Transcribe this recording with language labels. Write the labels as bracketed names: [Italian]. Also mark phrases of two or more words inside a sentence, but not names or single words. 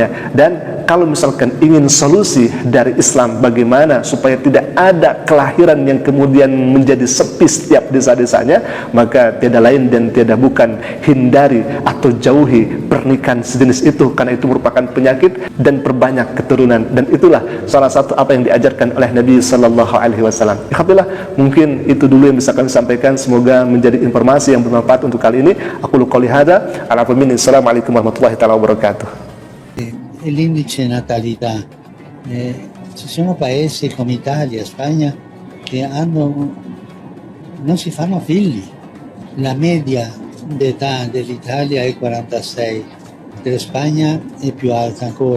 [Indonesian] Dan kalau misalkan ingin solusi dari Islam bagaimana supaya tidak ada kelahiran yang kemudian menjadi sepi setiap desa-desanya, maka tiada lain dan tiada bukan hindari atau jauhi pernikahan sejenis itu, karena itu merupakan penyakit, dan perbanyak keturunan. Dan itulah salah satu apa yang diajarkan oleh Nabi [Arabic] صلى الله عليه وسلم. [Indonesian] Alhamdulillah, mungkin itu dulu yang bisa kami sampaikan. Semoga menjadi informasi yang bermanfaat untuk kali ini. [Arabic] أقول قولي هذا، السلام عليكم ورحمة الله وبركاته. [Italian] L'indice natalità. Ci sono paesi come Italia, Spagna, che non si fanno figli. La media d'età dell'Italia è 46, della Spagna è più alta ancora.